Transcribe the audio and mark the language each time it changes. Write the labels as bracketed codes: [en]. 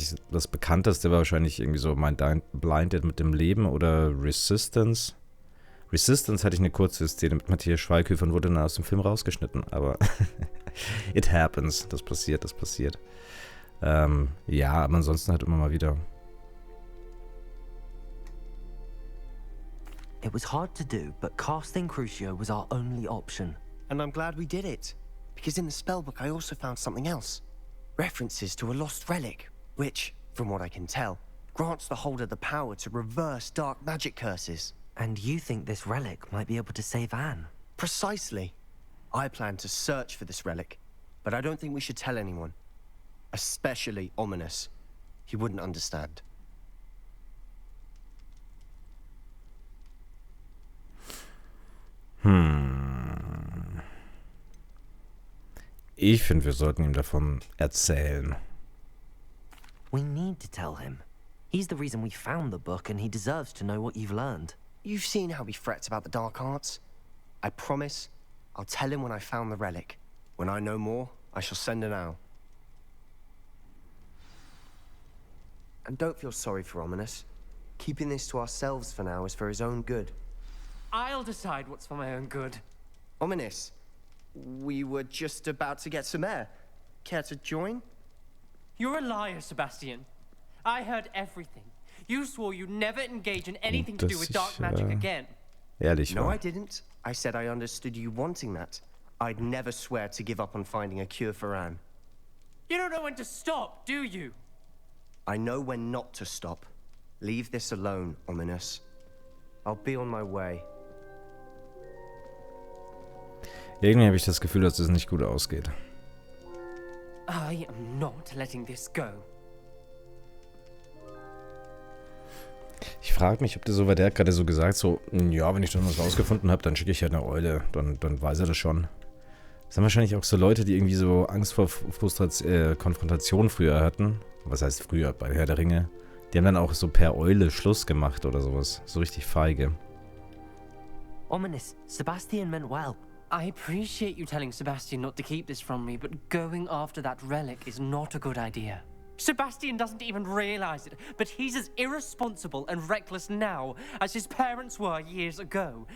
[de] Das bekannteste war wahrscheinlich irgendwie so mein Blinded mit dem Leben oder Resistance. Resistance hatte ich eine kurze Szene mit Matthias Schweighöfer und wurde dann aus dem Film rausgeschnitten, aber [en] it happens, [de] das passiert. Ja, aber ansonsten halt immer mal wieder. [en] It was hard to do, but casting Crucio was our only option. And I'm glad we did it, because in the spellbook I also found something else. References to a lost relic, which, from what I can tell, grants the holder the power to reverse dark magic curses. And you think this relic might be able to save Anne? Precisely. I plan to search for this relic, but I don't think we should tell anyone. Especially Ominous. He wouldn't understand. [de] Ich finde, wir sollten ihm davon erzählen. [en] We need to tell him. He's the reason we found the book, and he deserves to know what you've learned. You've seen how he frets about the dark arts. I promise I'll tell him when I found the relic. When I know more, I shall send an owl. And don't feel sorry for Ominous. Keeping this to ourselves for now is for his own good. I'll decide what's for my own good. Ominous, we were just about to get some air. Care to join? You're a liar, Sebastian. I heard everything. You swore you'd never engage in anything to do with dark magic again. [de] Ehrlich [en] No, [de] war. [en] I didn't. I said I understood you wanting that. I'd never swear to give up on finding a cure for Anne. You don't know when to stop, do you? I know when not to stop. Leave this alone, Ominous. I'll be on my way. [de] Irgendwie habe ich das Gefühl, dass es nicht gut ausgeht. [en] I am not letting this go. [de] Ich frage mich, ob der so, weil der hat gerade so gesagt, so, ja, wenn ich dann was rausgefunden habe, dann schicke ich halt eine Eule. Dann weiß er das schon. Das sind wahrscheinlich auch so Leute, die irgendwie so Angst vor Konfrontation früher hatten. Was heißt früher? Bei Herr der Ringe. Die haben dann auch so per Eule Schluss gemacht oder sowas. So richtig feige. [en] Ominous, Sebastian meant well. I appreciate you telling Sebastian not to keep this from me, but going after that relic is not a good idea. Sebastian doesn't even realize it, but he's as irresponsible and reckless now as his parents were years ago.